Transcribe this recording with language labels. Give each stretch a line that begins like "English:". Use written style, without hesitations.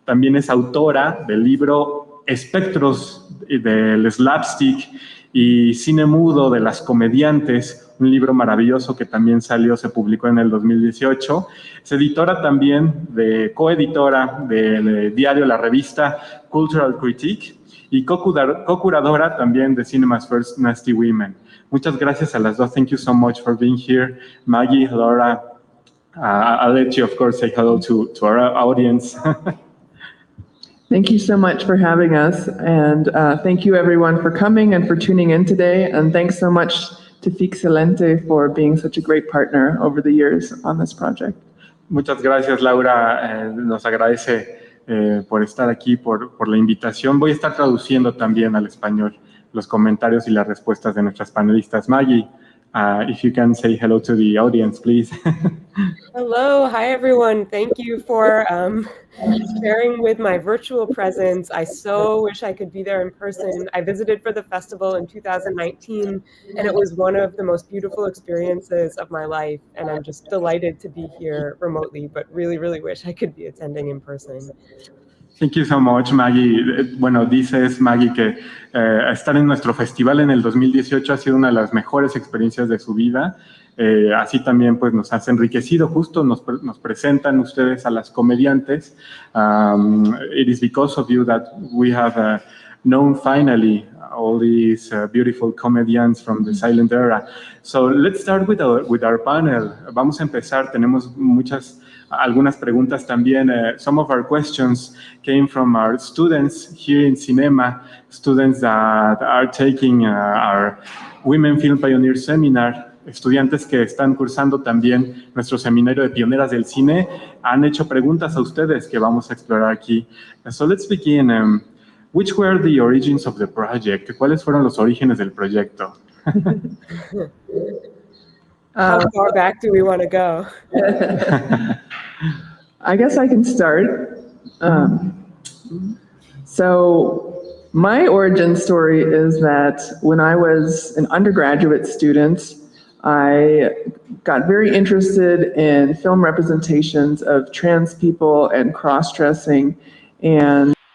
Spanish: También es autora del libro Espectros del Slapstick y Cine Mudo de las Comediantes, un libro maravilloso que también se publicó en el 2018. Es editora también, coeditora del diario La Revista Cultural Critique y co-curadora también de Cinema's First Nasty Women. Muchas gracias a las dos.
English: Thank you so much for being here. Maggie, Laura, I'll let you, of course, say hello to our audience. Thank you so much for having us, and thank you everyone for coming and for tuning in today, and thanks so much to Fixelente for being such a great partner over the years on this project.
Spanish: Muchas gracias, Laura. Nos agradece por estar aquí, por la invitación. Voy a estar traduciendo también al español los comentarios y las respuestas de nuestras panelistas.
English: Maggie, if you can say hello to the audience, please. Hello, hi everyone. Thank you for sharing with my virtual presence. I so wish I could be there in person. I visited for the festival in 2019, and it was one of the most beautiful experiences of my life. And I'm just delighted to be here remotely, but really, really wish I could be attending in person. Thank you so much, Maggie.
Spanish: Bueno, dices, Maggie, que estar en nuestro festival en el 2018 ha sido una de las mejores experiencias de su vida. Así también pues, nos has enriquecido, justo nos presentan ustedes a las comediantes.
English: It is because of you that we have known finally all these beautiful comedians from the silent era. So let's start with our panel.
Spanish: Vamos a empezar, tenemos algunas preguntas también.
English: Some of our questions came from our students here in Cinema, students that are taking our Women Film Pioneer Seminar,
Spanish: estudiantes que están cursando también nuestro seminario de pioneras del cine, han hecho preguntas a ustedes que vamos a explorar aquí.
English: So let's begin. Which were the origins of the project?
Spanish: ¿Cuáles fueron los orígenes del proyecto?
English: How far back do we want to go? I guess I can start. So my origin story is that when I was an undergraduate student, I got very interested in film representations of trans people and cross-dressing, and